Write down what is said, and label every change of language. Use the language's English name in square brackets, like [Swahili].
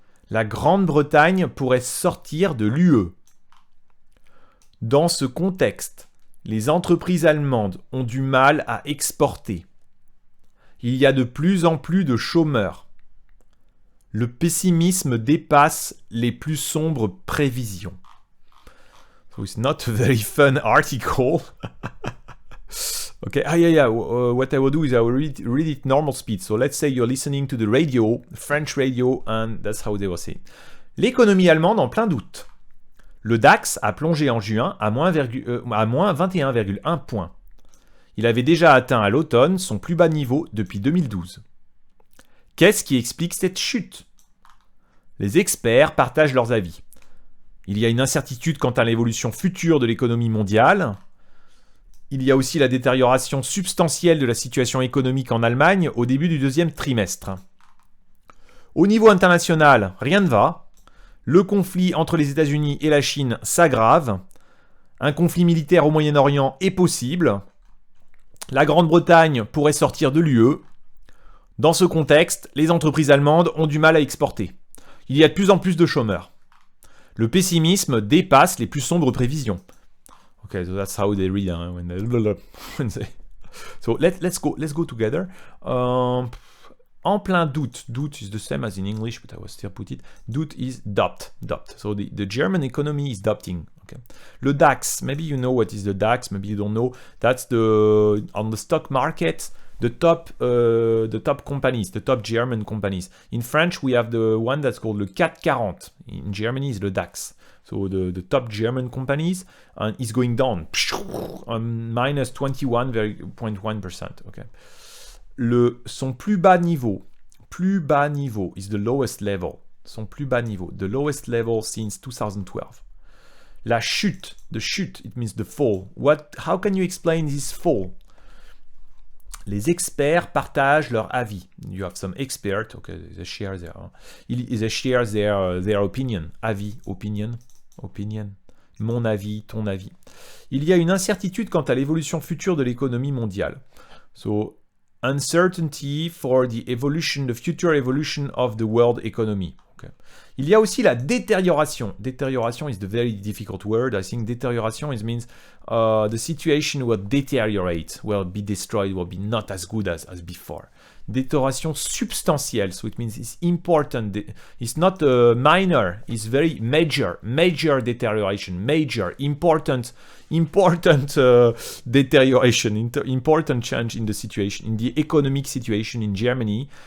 [French] La Grande-Bretagne pourrait sortir de l'UE. Dans ce contexte, les entreprises allemandes ont du mal à exporter. Il y a de plus en plus de chômeurs. Le pessimisme dépasse les plus sombres prévisions. [English] So it's not a very fun article. Okay, what I will do is I will read it normal speed. So let's say you're listening to the radio, French radio, and that's how they will say it. [French] L'économie allemande en plein doute. Le DAX a plongé en juin à moins 21,1 points. Il avait déjà atteint à l'automne son plus bas niveau depuis 2012. Qu'est-ce qui explique cette chute ? Les experts partagent leurs avis. Il y a une incertitude quant à l'évolution future de l'économie mondiale. Il y a aussi la détérioration substantielle de la situation économique en Allemagne au début du deuxième trimestre. Au niveau international, rien ne va. Le conflit entre les États-Unis et la Chine s'aggrave. Un conflit militaire au Moyen-Orient est possible. La Grande-Bretagne pourrait sortir de l'UE. Dans ce contexte, les entreprises allemandes ont du mal à exporter. Il y a de plus en plus de chômeurs. Le pessimisme dépasse les plus sombres prévisions. [English] Okay, so that's how they read when they. So let's go together. [French] En plein doute. [English] Doute is the same as in English, but I will still put it. Doute is doubt. So the German economy is doubting. Okay. Le DAX, maybe you know what is the DAX, maybe you don't know. That's on the stock market, the top companies, the top German companies. In French, we have the one that's called le CAC 40. In Germany, is the DAX. So the top German companies is going down, minus 21.1%. Okay. [French] Son plus bas niveau [English] is the lowest level. [French] Son plus bas niveau, [English] the lowest level since 2012. [French] La chute, [English] the chute, it means the fall. How can you explain this fall? [French] Les experts partagent leur avis. [English] You have some experts, okay, they share their opinion. [French] Avis, [English] opinion. [French] Mon avis, ton avis. Il y a une incertitude quant à l'évolution future de l'économie mondiale. [English] So, uncertainty for the future evolution of the world economy. Okay. [French] Il y a aussi la détérioration. [English] Détérioration is the very difficult word. I think détérioration means the situation will deteriorate, will be destroyed, will be not as good as before. [French] Détérioration substantielle, [English] so it means it's important. It's not minor, it's very major deterioration, important deterioration, important change in the situation, in the economic situation in Germany.